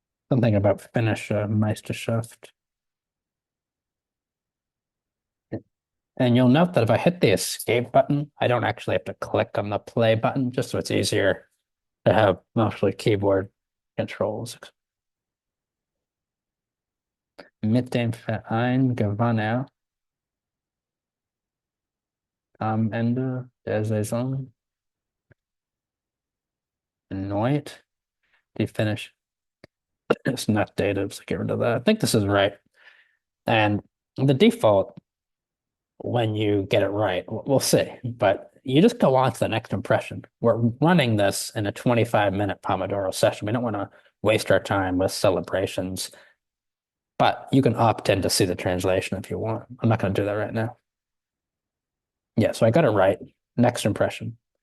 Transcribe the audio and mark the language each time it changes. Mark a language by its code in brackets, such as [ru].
[en] Something about Finnish Meisterschaft. And you'll note that if I hit the escape button, I don't actually have to click on the play button, just so it's easier to have mostly keyboard controls. [de] Mit dem Verein gewann er am Ende der Saison erneut die Finnish. [en] It's not dated, so get rid of that. I think this is right. And the default, when you get it right, we'll see. But you just go on to the next impression. We're running this in a 25-minute Pomodoro session. We don't want to waste our time with celebrations, but you can opt in to see the translation if you want. I'm not going to do that right now. Yeah, so I got it right. Next impression.